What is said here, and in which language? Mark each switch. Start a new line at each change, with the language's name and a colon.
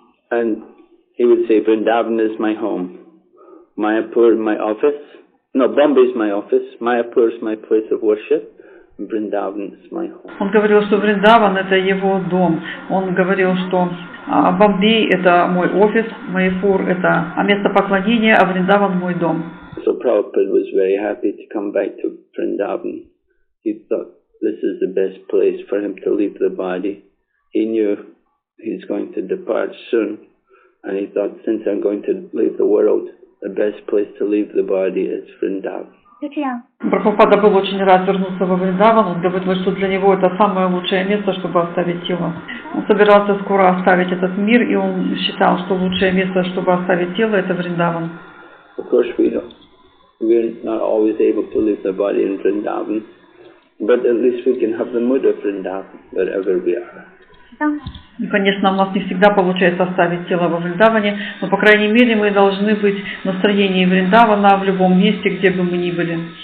English: And he would say, Vrindavan is my home, Mayapur my office. No, Bombay is my office, Mayapur is my place of worship, Vrindavan is my home.
Russian: Он говорил, что Вриндаван это его дом. Он говорил, что Бомбей это мой офис, Майяпур это место поклонения, а Вриндаван мой дом.
English: So Prabhupada was very happy to come back to Vrindavan. He thought this is the best place for him to leave the body. He knew he's going to depart soon, and he thought, since I'm going to leave the world, the best place to leave the body is Vrindavan.
Russian: Прабхупада был очень рад вернуться во Вриндаван. Он говорил, что для него это самое лучшее место, чтобы оставить тело. Он собирался скоро оставить этот мир, и он считал, что лучшее место, чтобы оставить тело, это Вриндаван.
English: Of course, we're not always able to leave the body in Vrindavan, but at least we can have the mood of Vrindavan wherever we are.
Russian: И, конечно, у нас не всегда получается оставить тело во Вриндаване, но, по крайней мере, мы должны быть в настроении Вриндавана в любом месте, где бы мы ни были.